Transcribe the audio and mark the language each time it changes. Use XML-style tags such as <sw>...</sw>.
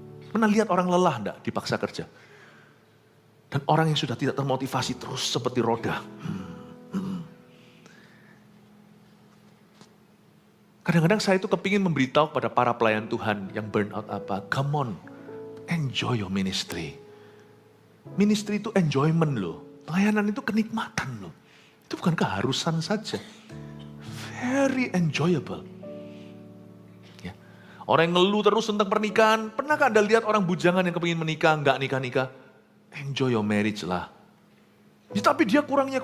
<id>Pernah lihat orang lelah enggak dipaksa kerja? Dan orang yang sudah tidak termotivasi terus seperti roda. Kadang-kadang saya itu kepingin memberitahu pada para pelayan Tuhan yang burn out apa.</id> <en>Come on, enjoy your ministry.</en> <id>Ministry itu enjoyment loh. Pelayanan itu kenikmatan loh. Itu bukan keharusan saja.</id> <en>Very enjoyable.</en> <id>Ya. Orang yang ngeluh terus tentang pernikahan. Pernahkah Anda lihat orang bujangan yang kepingin menikah, enggak nikah-nikah?</id> <en>Enjoy your marriage lah.</en> <id>Ya, tapi dia kurangnya.</id>